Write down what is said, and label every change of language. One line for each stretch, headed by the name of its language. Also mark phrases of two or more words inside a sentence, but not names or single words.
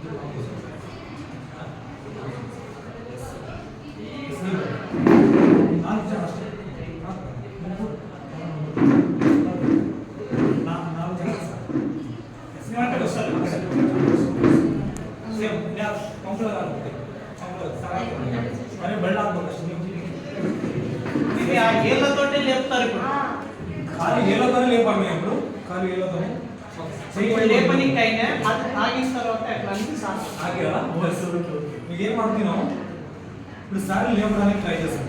Kannada: 4 ಜನ ಅಷ್ಟೇ. 4 ಜನ ಸರ್. ಸೇಮ್ ಕಂಪ್ಲರ್ ಆಗುತ್ತೆ. ಬರೀ ಬೆಳ್ಳ ಆಗ್ಬೇಕು ಅಷ್ಟೇ.
Telugu: ఇది ఆ ఏళ్ళతోటే లేపుతారు ఇప్పుడు. ఖాళీ ఏళ్ళతోనే లేపాలి ఇప్పుడు. ఖాళీ ఏళ్ళతోనే ఇప్పుడు లేపనికి అయినా అది ఆగిన తర్వాత అట్లా అనిపిస్తుంది. ఆగిరా మీకు ఏం ಮಾಡ್ತೀವಿ ఇప్పుడు సార్ లేపడానికి ట్రై చేస్తాం.